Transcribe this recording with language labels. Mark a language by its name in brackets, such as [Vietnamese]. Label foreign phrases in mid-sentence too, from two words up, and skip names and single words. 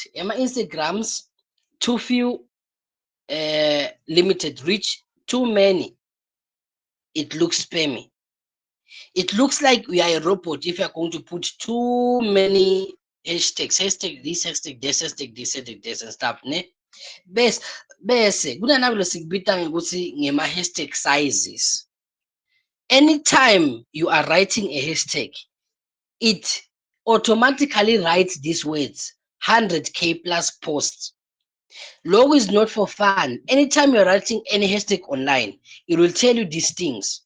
[English] My Instagrams, too few, limited reach, too many. It looks spammy. It looks like we are a robot if you are going to put too many hashtag this, hashtag this, hashtag this, hashtag this and stuff, ne? [Swati] Bese kunanabilo sikubita ngokuthi ngema- [English] hashtag sizes. Anytime you are writing a hashtag, it automatically writes these words 100k plus posts. Logo is not for fun. Anytime you're writing any hashtag online, it will tell you these things.